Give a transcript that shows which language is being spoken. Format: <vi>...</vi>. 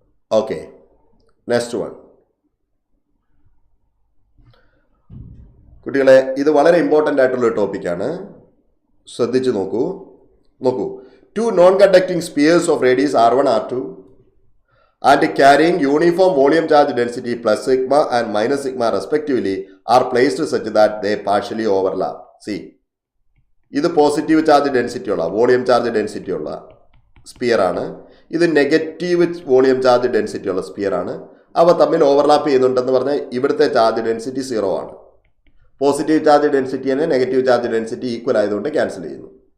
<en>Okay, next one.</en> <ml>കുട്ടികളെ, ഇത് വളരെ ഇമ്പോർട്ടൻ്റ് ആയിട്ടുള്ളൊരു ടോപ്പിക്കാണ്, ശ്രദ്ധിച്ചു നോക്കൂ.</ml> <en>നോക്കൂ, 2 non-conducting spheres of radius R1, R2 and carrying uniform volume charge density plus sigma and minus sigma respectively are placed such that they partially overlap.</en> <ml>See, ഇത് positive charge density ഉള്ള വോളിയം ചാർജ് ഡെൻസിറ്റി ഉള്ള sphere ആണ്. ഇത് negative volume charge density ഉള്ള sphere ആണ്. അവ തമ്മിൽ overlap ചെയ്യുന്നുണ്ടെന്ന് പറഞ്ഞാൽ ഇവിടുത്തെ ചാർജ് ഡെൻസിറ്റി 0 ആണ്. പോസിറ്റീവ് ചാർജ് ഡെൻസിറ്റി തന്നെ നെഗറ്റീവ് ചാർജ് ഡെൻസിറ്റി ഈക്വൽ ആയതുകൊണ്ട് ക്യാൻസൽ ചെയ്യുന്നു.</ml>